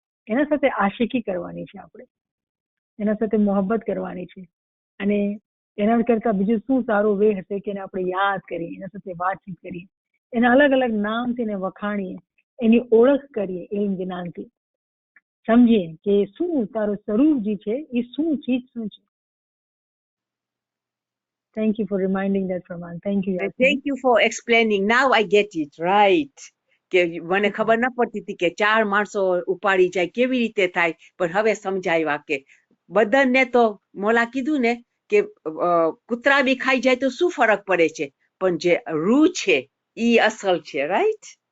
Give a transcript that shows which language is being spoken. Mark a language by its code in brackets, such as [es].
[gu] એના સાથે આશિકી કરવાની છે, આપણે એના સાથે મોહબ્બત કરવાની છે, અને એના કરતા બીજું શું સારું વે હશે કે એને આપણે યાદ કરીએ, એના સાથે વાતચીત કરીએ, એના અલગ અલગ નામથી એને વખાણીએ, એની ઓળખ કરીએ, ઇલ્મ જ્ઞાનથી સમજીએ કે શું તારું સ્વરૂપ જે છે એ શું ચીજ શું છે. [en] Thank you for reminding that, Farman. Thank you. Thank you for explaining. Now I get it right. [gu] કે મને ખબર ન પડતી હતી કે 4 માણસો ઉપાડી જાય કેવી રીતે થાય, પણ હવે સમજાવ્યા કે બદનને તો મોલા કીધું ને કે કૂતરા બી ખાઈ જાય તો શું ફરક પડે છે, પણ જે રૂહ છે ઈ અસલ છે, રાઈટ?